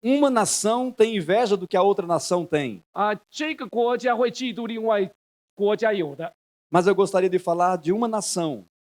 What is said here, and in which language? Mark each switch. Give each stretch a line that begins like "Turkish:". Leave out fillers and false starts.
Portuguese: Uma nação tem inveja do que a outra nação tem.
Chinese: 这个国家会嫉妒另外国家有的。
Portuguese: Mas eu gostaria de falar de uma nação